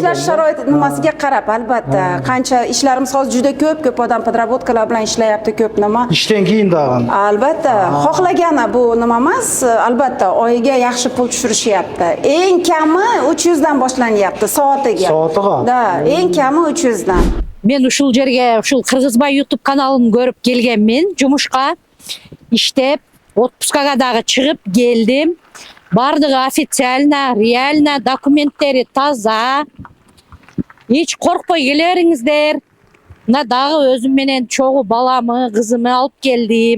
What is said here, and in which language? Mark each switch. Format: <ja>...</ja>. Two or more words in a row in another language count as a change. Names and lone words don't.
<uz>Ishlash sharoiti nimasiga qarab, albatta. Qancha ishlarimiz hozir juda ko'p odam podrobotkalar bilan ishlayapti, ko'p nima. Ishdan keyin dag'in. Albatta, xohlagani bu nima emas, albatta oyiga yaxshi pul tushirishyapti. Eng kami 300 dan boshlanyapti soatiga. Soatiga? Da, eng kami 300 dan.</uz> <ky>Мен ушул жерге ушул Кыргызбай YouTube каналын көрүп келгенмин. Жумушка иштеп, отпускага дагы чыгып келдим. Бардыгы</ky> <ru>официально, реально,</ru> <ky>документтери таза. Эч коркпой келериңиздер. Мына дагы өзүм менен чогуу баламы, кызымы алып келдим.</ky>